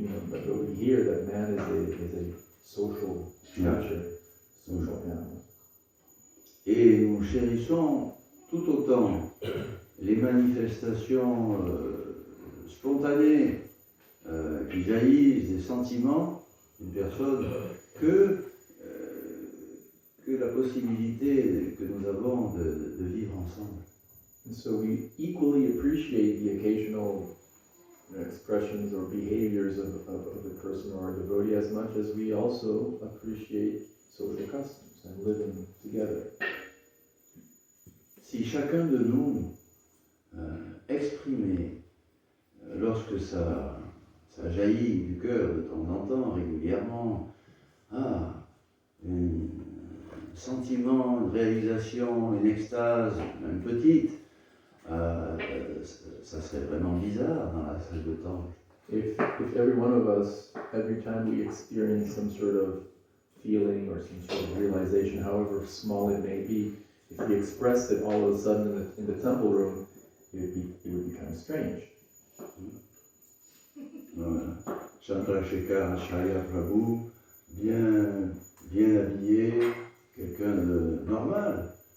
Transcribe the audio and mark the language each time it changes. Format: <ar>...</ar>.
<en>But we hear that man is a social creature, social animal.</en> <fr>Et nous chérissons tout autant les manifestations spontanées qui jaillissent des sentiments d'une personne que la possibilité que nous avons de vivre ensemble.</fr> <en>And so we equally appreciate the occasional expressions or behaviors of the person or a devotee as much as we also appreciate social customs and living together.</en> <fr>Si chacun de nous exprimait, lorsque ça jaillit du cœur de temps en temps, régulièrement, un sentiment, une réalisation, une extase, même petite, ça serait vraiment bizarre dans la salle de temple.</fr> <en>If every one of us, every time we experience some sort of feeling or some sort of realization, however small it may be, if we expressed it all of a sudden in the temple room, it would be kind of strange.</en> <fr>Voilà. Chandrasekhar Acharya Prabhu, bien habillé, quelqu'un de normal.</fr>